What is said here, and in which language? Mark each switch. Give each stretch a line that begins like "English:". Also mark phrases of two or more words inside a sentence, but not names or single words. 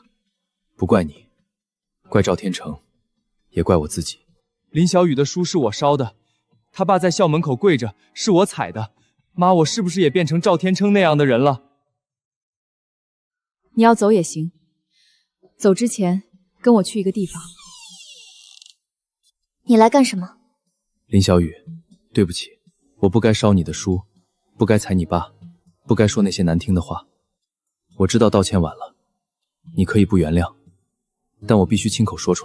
Chinese: 不怪你，怪趙天成，也怪我自己。林小雨的書是我燒的，他爸在校門口跪着，是我踩的。媽，我是不是也變成趙天成那樣的人了？你要走也行，走之前跟我去一個地方。你來幹什麼？林小雨，對不起，我不該燒你的書，不該踩你爸，不該說那些難聽的話。我知道道歉晚了，你可以不原諒，但我必須親口說出來。